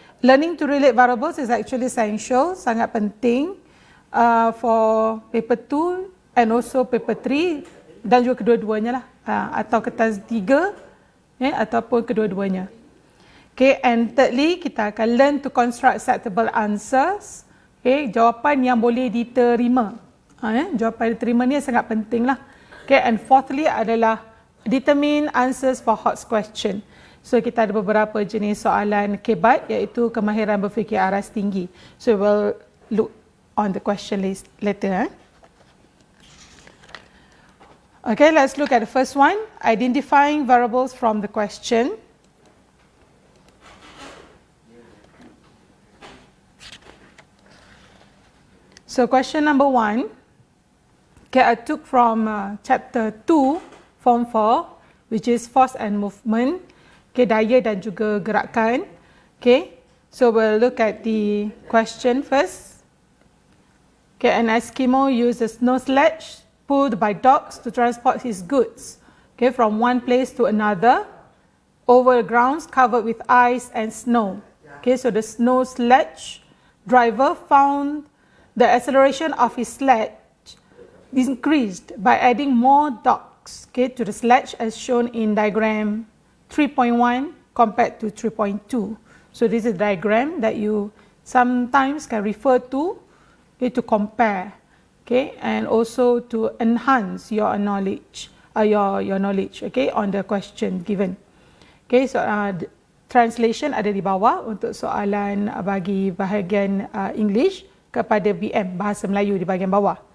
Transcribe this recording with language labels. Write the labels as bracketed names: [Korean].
[English] Learning to relate variables is actually essential, [Malay] sangat penting [English] for paper 2 and also paper 3 [Malay] dan juga kedua-duanya lah, atau kertas 3 ataupun kedua-duanya. [English] Okay, and thirdly, [Malay] kita akan [English] learn to construct acceptable answers. [Malay] Okay, jawapan yang boleh diterima. Jawapan diterima ni sangat penting lah. [English] Okay, and fourthly [Malay] adalah [English] determine answers for hot question. [Malay] So kita ada beberapa jenis soalan kebat, iaitu kemahiran berfikir aras tinggi. [English] So we'll look on the question list later. Okay, let's look at the first one, identifying variables from the question. So question number 1, okay, I took from chapter 2, form 4, which is force and movement. [Malay] Okay, daya dan juga gerakan. [English] Okay, so we'll look at the question first. Okay, an Eskimo uses snow sledge pulled by dogs to transport his goods, okay, from one place to another over grounds covered with ice and snow. Okay, so the snow sledge driver found the acceleration of his sledge increased by adding more dogs, okay, to the sledge as shown in diagram 3.1 compared to 3.2. So this is a diagram that you sometimes can refer to, okay, to compare, okay, and also to enhance your knowledge, your knowledge, okay, on the question given. [Malay] Okay, so translation ada di bawah untuk soalan bagi bahagian English kepada BM, Bahasa Melayu, di bahagian bawah.